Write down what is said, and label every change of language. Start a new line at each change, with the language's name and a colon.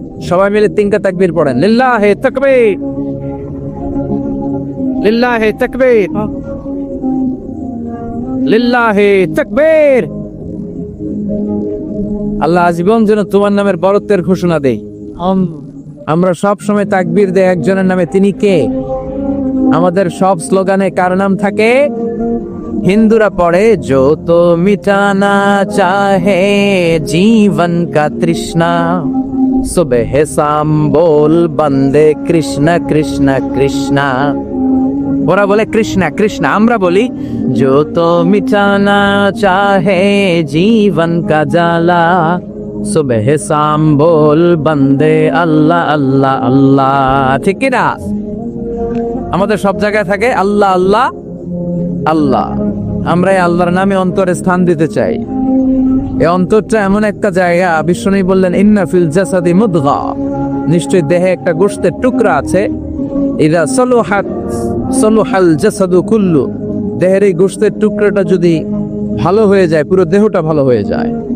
Bangla: সবাই মিলে 3টা তাকবীর পড়েন। লিল্লাহে তাকবীর, লিল্লাহে তাকবীর, লিল্লাহে তাকবীর। আল্লাহ আজীবন যেন তোমার নামের বরত্বের ঘোষণা দেই। আমরা সব সময় তাকবীর দেই একজনের নামে, তিনি কে? আমাদের সব স্লোগানে কার নাম থাকে? হিন্দুরা পড়ে
Hindi: जो तो मिटाना चाहे जीवन का तृष्णा सुबह शाम बोल बंदे कृष्ण कृष्ण कृष्णा।
Bangla: ওরা বলে কৃষ্ণা কৃষ্ণা, আমরা বলি
Hindi: जो तो मिटाना चाहे जीवन का जाला सुबह शाम बोल बंदे अल्लाह अल्लाह अल्लाह।
Bangla: ঠিক কি না? আমাদের সব জায়গায় থাকে আল্লাহ আল্লাহ আল্লাহ। আমরা এই আল্লাহর নামে অন্তরে স্থান দিতে চাই। এই অন্তরটা এমন একটা জায়গা, বিশ্বনবী বললেন
Arabic: ইন্না ফিল জাসাদি মুদগা,
Bangla: নিশ্চয়ই দেহে একটা গোশতের টুকরা আছে,
Arabic: ইদা সলুহাত সলুহাল জাসাদু কুল্লু,
Bangla: দেহের এই গোশতের টুকরাটা যদি ভালো হয়ে যায় পুরো দেহটা ভালো হয়ে যায়।